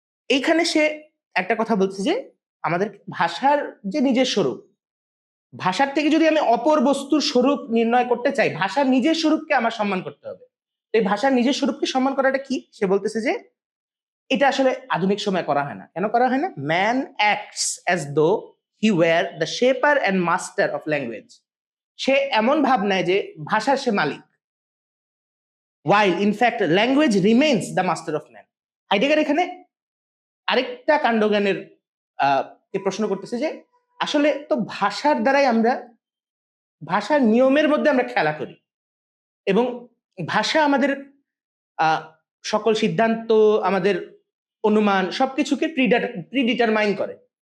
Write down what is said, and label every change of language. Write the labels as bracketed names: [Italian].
[Bangla] এইখানে সে একটা কথা বলছে যে আমাদের ভাষার যে নিজের স্বরূপ, ভাষার থেকে যদি আমি অপর বস্তুর স্বরূপ নির্ণয় করতে চাই, ভাষার নিজের স্বরূপকে আমার সম্মান করতে হবে। এই ভাষার নিজের স্বরূপকে সম্মান করাটা কি? সে বলতেছে যে এটা আসলে আধুনিক সময় করা হয় না। কেন করা হয় না? [English] Man acts as though he were the shaper and master of language. [Bangla] সে এমন ভাব নেয় যে ভাষার সে মালিক, [English] while in fact language remains the master of man. [Bangla] Heidegger এখানে আরেকটা কাণ্ডজ্ঞানের কে প্রশ্ন করতেছে যে আসলে তো ভাষার দ্বারাই আমরা ভাষার নিয়মের মধ্যে আমরা খেলা করি এবং ভাষা আমাদের সকল সিদ্ধান্ত, আমাদের অনুমান সবকিছুকে প্রিডিটারমাইন করে।